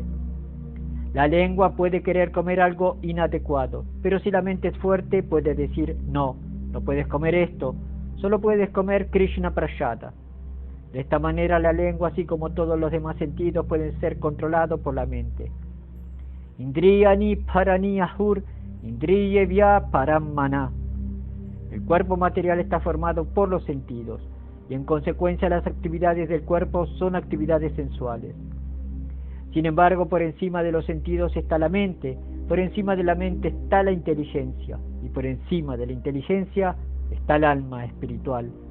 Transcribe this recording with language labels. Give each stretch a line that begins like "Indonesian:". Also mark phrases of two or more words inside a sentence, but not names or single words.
Spanish: La lengua puede querer comer algo inadecuado, pero si la mente es fuerte puede decir no puedes comer esto, solo puedes comer Krishna Prasada. De esta manera la lengua, así como todos los demás sentidos, pueden ser controlados por la mente.
Sanskrit: Indriyani parani ahur, indriyevya parammana.
Spanish: El cuerpo material está formado por los sentidos, y en consecuencia las actividades del cuerpo son actividades sensuales. Sin embargo, por encima de los sentidos está la mente, por encima de la mente está la inteligencia, y por encima de la inteligencia está el alma espiritual.